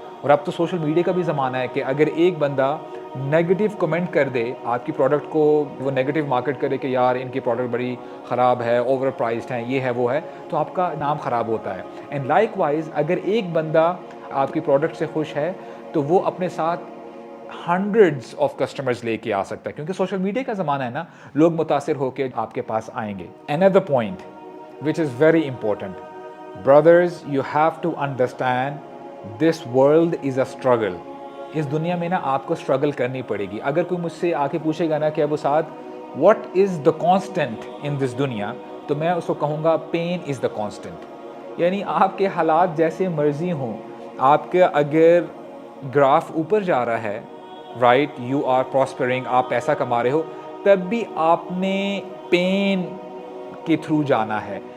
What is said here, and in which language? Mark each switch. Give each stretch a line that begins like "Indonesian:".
Urdu: اور اب تو سوشل میڈیا کا بھی زمانہ ہے کہ اگر ایک بندہ نیگیٹو کمنٹ کر دے آپ کی پروڈکٹ کو, وہ نیگیٹو مارکیٹ کرے کہ یار ان کی پروڈکٹ بڑی خراب ہے, اوور پرائزڈ ہیں, یہ ہے وہ ہے, تو آپ کا نام خراب ہوتا ہے.
English: and likewise
Urdu: اگر ایک بندہ آپ کی پروڈکٹ سے خوش ہے تو وہ اپنے ساتھ
English: hundreds of customers
Urdu: لے کے آ سکتا ہے, کیونکہ سوشل میڈیا کا زمانہ ہے نا, لوگ متاثر ہو کے آپ کے پاس آئیں گے.
English: another point which is very important, brothers, you have to understand this world is a struggle.
Urdu: اس دنیا میں نا آپ کو اسٹرگل کرنی پڑے گی. اگر کوئی مجھ سے آ کے پوچھے گا نا کہ ابو سعد
English: what is the constant in this
Urdu: دنیا, تو میں اس کو کہوں گا
English: pain is the constant.
Urdu: یعنی آپ کے حالات جیسے مرضی ہوں, آپ کے اگر گراف اوپر جا رہا ہے,
English: right, you are prospering,
Urdu: آپ پیسہ کما رہے ہو, تب بھی آپ نے پین کے تھرو جانا ہے.